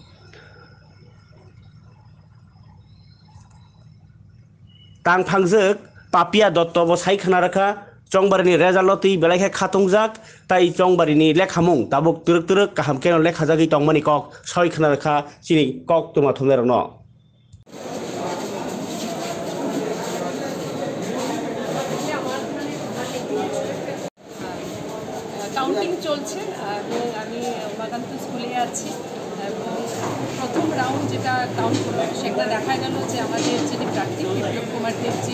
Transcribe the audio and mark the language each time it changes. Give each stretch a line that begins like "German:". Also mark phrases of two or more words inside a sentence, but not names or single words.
Kok Borok: Tangphangjuk Papia Dotto bo saikana rakha chongbarini rezaloti belai khatungjak tai chongbarini lekhamung tabuk turuk kaham keno lekhajagi tongmani kok saikana rakha chini kok tuma thumnerok no
Bangla: কাউন্টিং চলছে এবং আমি উমাকান্ত স্কুলে আছি এবং প্রথম রাউন্ড যেটা কাউন্ট করলো সেটা দেখা গেল যে আমাদের যিনি প্রার্থী বিপ্লব কুমার দেবজি